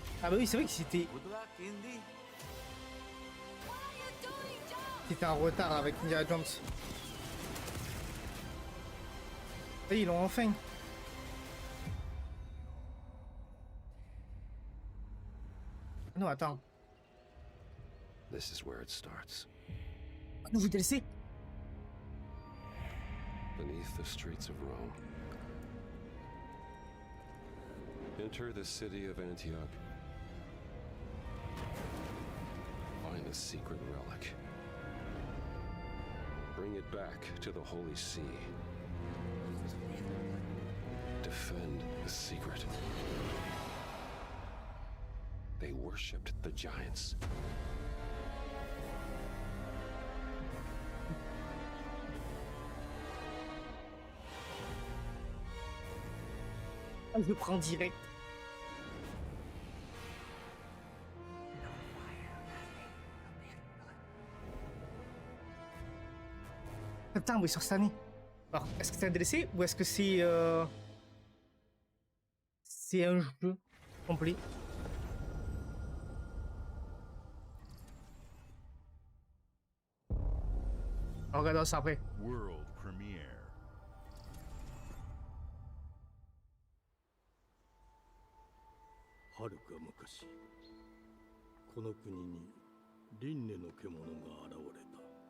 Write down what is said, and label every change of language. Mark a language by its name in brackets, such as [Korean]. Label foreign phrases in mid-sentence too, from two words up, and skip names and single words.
[French] bah oui, c'est vrai que c'était en retard avec Indiana Jones. Et ils l'ont enfin. Non, attends. [English] This is where it starts. Nouveau DLC. Beneath the streets of Rome. Enter the city of Antioch. Find a secret relic. Bring it back to the Holy See. Defend the secret. They worshipped the giants. [French] Je prends direct. Septembre, oui, sur cette année. Alors, est-ce que c'est un DLC ou est-ce que c'est un jeu complet? On regardera ça après. [English] World premiere. [Japanese] はるか昔、この国に輪廻の獣が現れた。